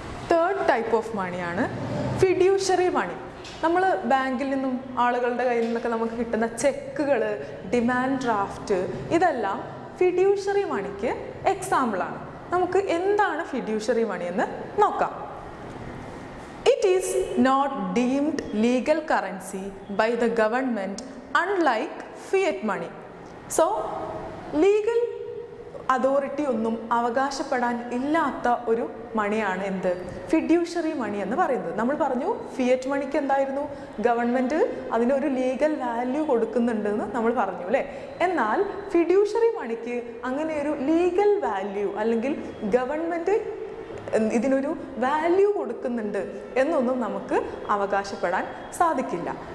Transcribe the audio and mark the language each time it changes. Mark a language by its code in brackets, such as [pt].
[ml] Third type of മണിയാണ് fiduciary മണി. നമ്മൾ ബാങ്കിൽ നിന്നും ആളുകളുടെ കയ്യിൽ നിന്നൊക്കെ നമുക്ക് കിട്ടുന്ന ചെക്കുകൾ, ഡിമാൻഡ് ഡ്രാഫ്റ്റ്, ഇതെല്ലാം ഫിഡ്യൂഷ്യറി മണിക്ക് എക്സാമ്പിളാണ്. നമുക്ക് എന്താണ് ഫിഡ്യൂഷ്യറി മണി എന്ന് നോക്കാം. [en] It is not deemed legal currency by the government unlike fiat money. [ml] So, legal authority ഒന്നും അവകാശപ്പെടാൻ ഇല്ലാത്ത ഒരു മണിയാണ് എന്ത്, ഫിഡ്യൂഷ്യറി മണി എന്ന് പറയുന്നത്. നമ്മൾ പറഞ്ഞു ഫിയറ്റ് മണിക്ക് എന്തായിരുന്നു, ഗവൺമെൻറ് അതിനൊരു ലീഗൽ വാല്യൂ കൊടുക്കുന്നുണ്ടെന്ന് നമ്മൾ പറഞ്ഞു അല്ലേ? എന്നാൽ ഫിഡ്യൂഷ്യറി മണിക്ക് അങ്ങനെ ഒരു ലീഗൽ വാല്യൂ അല്ലെങ്കിൽ ഗവൺമെൻറ് ഇതിനൊരു വാല്യൂ കൊടുക്കുന്നുണ്ട് എന്നൊന്നും നമുക്ക് അവകാശപ്പെടാൻ സാധിക്കില്ല.